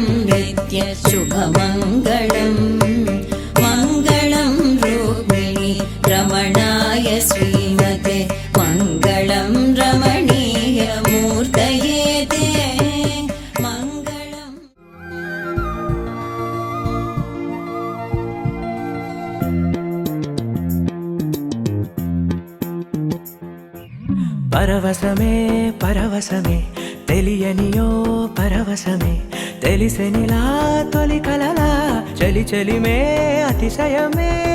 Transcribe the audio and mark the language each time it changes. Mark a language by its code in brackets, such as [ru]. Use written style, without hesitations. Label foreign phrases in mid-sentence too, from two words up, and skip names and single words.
[sa] नित्यशुभमङ्गलं मङ्गलं रूपिणि रमणाय श्रीमते मङ्गलं रमणीयमूर्तये ते मङ्गलम् [te] పరవశమే పరవశమే తెలియనియో పరవశమే తెలిసెనిలా తొలి కలలా చలి చలిమే అతిశయమే